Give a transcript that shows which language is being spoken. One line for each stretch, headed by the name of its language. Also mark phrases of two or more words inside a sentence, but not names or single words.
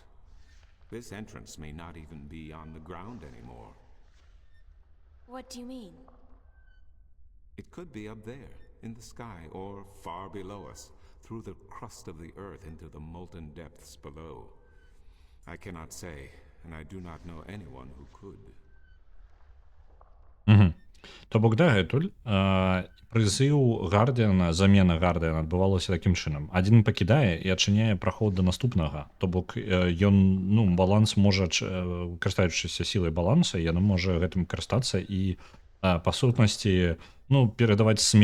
English: This entrance may not even be on the ground anymore. What do you mean? It could be up there, in the sky, or far below us, through the crust of the earth into the molten depths below. I cannot say, and I do not know anyone who could.
Belarusian: То бок дагэтуль прызыў Гардыяна, замена Гардыяна адбывалася такім чынам. Адзін пакідае і адчыняе праход да наступнага. То бок ён, баланс можа, карыстаючыся сілай баланса, яно можа гэтым карыстацца і па сутнасці, перадаваць смену.